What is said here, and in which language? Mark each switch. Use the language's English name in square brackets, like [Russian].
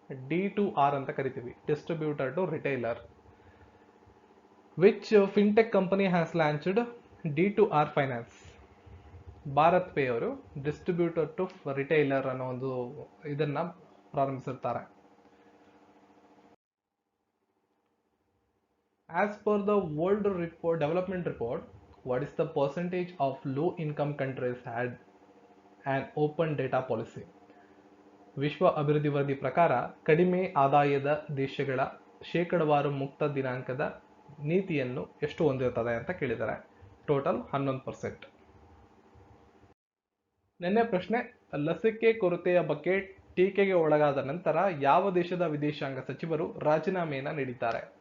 [English] D2R [Kannada] ಅಂತ ಕರಿತೀವಿ, [English] Distributor to retailer. Which fintech company has launched D2R finance? [Kannada] Bharat pay ಅವರು distributor to retailer ಅನ್ನೋ ಒಂದು ಇದನ್ನ ಪ್ರಾರಂಭಿಸಿರ್ತಾರೆ. [English] As per the world development report, what is the percentage of low income countries had an open data policy? [Kannada] ವಿಶ್ವ ಅಭಿವೃದ್ಧಿ ವರದಿ ಪ್ರಕಾರ ಕಡಿಮೆ ಆದಾಯದ ದೇಶಗಳ ಶೇಕಡವಾರು ಮುಕ್ತ ದಿನಾಂಕದ ನೀತಿಯನ್ನು ಎಷ್ಟು ಹೊಂದಿರುತ್ತದೆ ಅಂತ ಕೇಳಿದ್ದಾರೆ. [English] Total 11%. [Kannada] ನಿನ್ನೆ ಪ್ರಶ್ನೆ, ಲಸಿಕೆ ಕೊರತೆಯ ಬಗ್ಗೆ ಟೀಕೆಗೆ ಒಳಗಾದ ನಂತರ ಯಾವ ದೇಶದ ವಿದೇಶಾಂಗ ಸಚಿವರು ರಾಜೀನಾಮೆಯನ್ನ ನೀಡಿದ್ದಾರೆ?